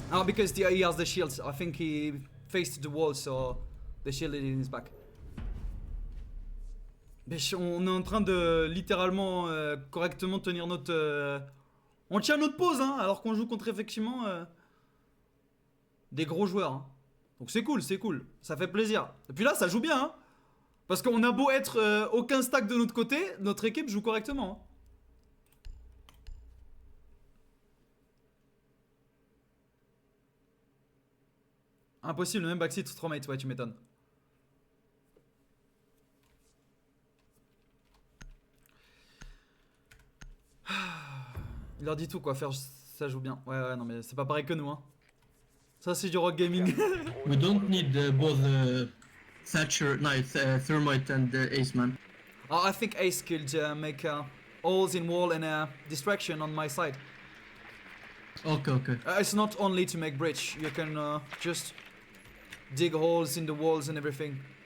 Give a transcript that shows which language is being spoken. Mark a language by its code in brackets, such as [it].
[en] Oh, because he has the shields. I think he faced the wall, so the shield is in his back. [fr] Mais on est en train de littéralement correctement tenir notre... On tient notre pause, hein, alors qu'on joue contre effectivement des gros joueurs. Hein. Donc c'est cool, c'est cool. Ça fait plaisir. Et puis là, ça joue bien, hein. Parce qu'on a beau être aucun stack de notre côté, notre équipe joue correctement. Hein. Impossible, le même backseat 3 mates, ouais, tu m'étonnes. Il leur dit tout quoi, faire ça joue bien. Ouais, ouais, non, mais c'est pas pareil que nous, hein. Ça, c'est du rock gaming. [en] We don't need both Thatcher, Thermite and Ace Man. Oh, I think Ace could make holes in wall and distraction on my side. Okay, okay. It's not only to make bridge, you can just dig holes in the walls and everything.